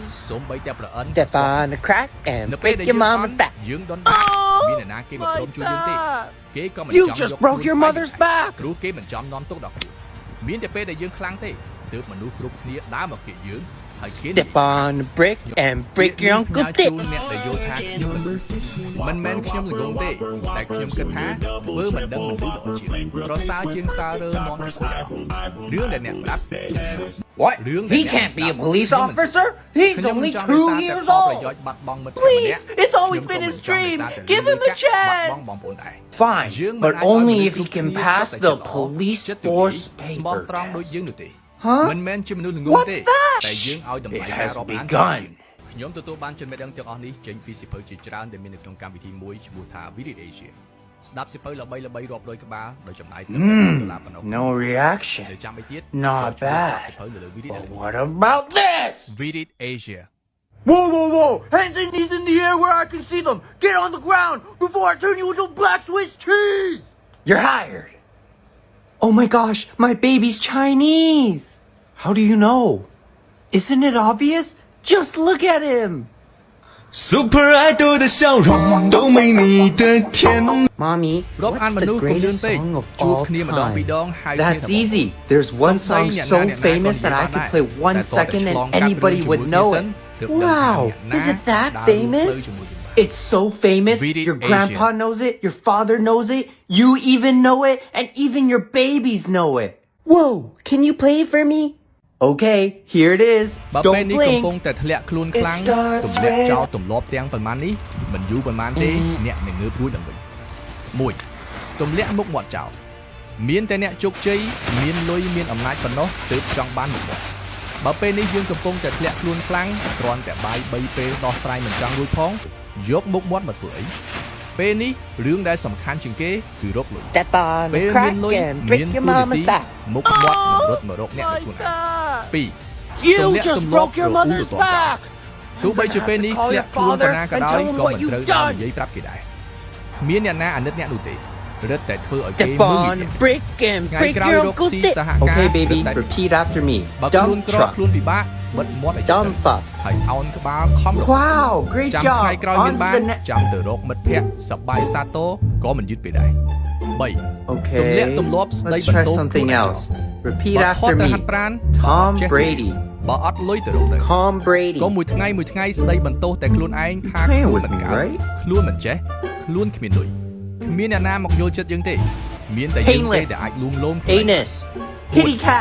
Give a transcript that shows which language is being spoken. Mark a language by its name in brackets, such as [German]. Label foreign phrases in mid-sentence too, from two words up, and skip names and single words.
[English] Step on the crack and break your mama's back. Oh, my God. You just broke your mother's back. Step on the brick and break your uncle's dick. [Khmer] មិនមែនខ្ញុំល្ងងទេតែខ្ញុំគិតថាធ្វើមិនដឹងមិនឮដល់ជាប្រសើរជាងសើរើមន់ស្អាតរឿងដែលអ្នកប្រាប់ [English] What? He can't be a police officer. He's only 2 years old. Please, it's always been his dream. Give him a chance. Fine, but only if he can pass the police force paper test. Huh? What's that? It has begun. [Khmer] ខ្ញុំទទួលបានចំណេះដឹងទាំងអស់នេះចេញពីសៀវភៅជាច្រើនដែលមាននៅក្នុងកម្មវិធីមួយឈ្មោះថា Virid Asia ស្ដាប់សៀវភៅល្បីៗរាប់រយក្បាលដោយចំណាយទៅ$1 [English] No reaction. Not bad. But what about this? Virid Asia. Whoa. Hands and knees in the air where I can see them. Get on the ground before I turn you into black Swiss cheese. You're hired. Oh my gosh, my baby's Chinese. How do you know? Isn't it obvious? Just look at him. [Chinese] Super Idol 的笑容都没你的甜。 [English] Mommy, what's the greatest song of all time? That's easy. There's one song so famous that I could play 1 second and anybody would know it. Wow, is it that famous? It's so famous, your grandpa knows it, your father knows it, you even know it, and even your babies know it. Whoa, can you play it for me? Okay, here it is. Don't blink. It starts with [Khmer] ទម្លាប់ទាំងប៉ុន្មាននេះមិនយូរប៉ុន្មានទេអ្នកនឹងងើបរួចឡើងវិញ 1. ទម្លាក់មុខមាត់ចោលមានតែអ្នកជោគជ័យមានលុយមានអំណាចប៉ុណ្ណោះទើបចង់បានមុខមាត់បើពេលនេះយើងកំពុងតែធ្លាក់ខ្លួនខ្លាំងគ្រាន់តែបាយ3ពេលដោះស្រាយមិនចង់រួចផងយកមុខមាត់មកធ្វើអីពេលនេះរឿងដែលសំខាន់ជាងគេគឺរកលុយ [English] Step on the crack and break your mama's back. [Khmer] មុខមាត់នឹងរត់មករកអ្នកខ្លួនឯង 2. [English] You just broke your mother's back. [Khmer] ទោះបីជាពេលនេះធ្លាក់ខ្លួនប៉ុណ្ណាក៏ដោយក៏មិនត្រូវបាននិយាយប្រាប់គេដែរមានអ្នកណាអាណិតអ្នកនោះទេរឹតតែធ្វើឲ្យគេ [English] Step on the brick and break your uncle's dick. Okay, baby, repeat after me. Dump truck. [Khmer] ខ្លួនពិបាកបិទមាត់ឲ្យ [English] Dumb fuck. [Khmer] ហើយអោនក្បាលខំរក [English] Wow, great [Khmer] ចាំ [English] job. [Khmer] ថ្ងៃក្រោយមាន [English] On [Khmer] បា [English] to [Khmer] ន [English] the next. [Khmer] ចាំទៅរកមិត្តភ័ក្តិសប្បាយសាទរក៏មិនយឺតពេលដែរ 3. [English] Okay, [Khmer] ទម្លាប់ស្ដី [English] let's [Khmer] បន្ [English] try [Khmer] ទោស [English] something [Khmer] ខ្លួនឯង [English] else. Repeat [Khmer] បើ [English] after [Khmer] ទៅ [English] me. [Khmer] ហាត់ប្រាណ [English] Tom Brady. [Khmer] បើអត់លុយទៅរកទៅ [English] Tom Brady. [Khmer] ក៏មួយថ្ងៃស្ដីបន្ទោសតែខ្លួនឯងថា [English] Playing [Khmer] ខ្លួន [English] with [Khmer] មិន [English] me, [Khmer] កើត [English] right? [Khmer] ខ្លួនមិនចេះខ្លួនគ្មានលុយគ្មានអ្នកណាមកយល់ចិត្តយើងទេមានតែយើងទេដែលអាចលួងលោមខ្លួន [English] Anus. Kitty cat.